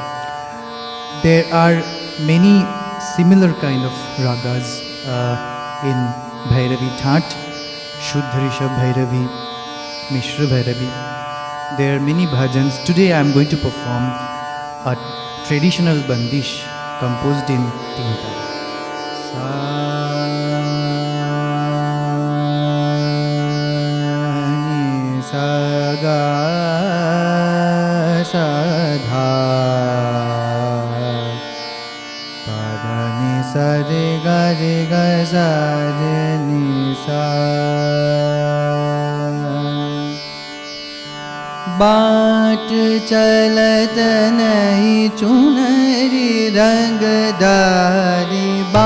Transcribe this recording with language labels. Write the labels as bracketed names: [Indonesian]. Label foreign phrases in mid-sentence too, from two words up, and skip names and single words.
[English] There are many similar kind of ragas in Bhairavi Thaat, Shuddha Rishabh Bhairavi, Mishra Bhairavi. There are many bhajans. Today I am going to perform a traditional bandish composed in Tinta. Sa ga sa dha pa dha ni sa re ga sa re ni sa. [Hindi] बाट चलत नहीं चुनरी रंगदारी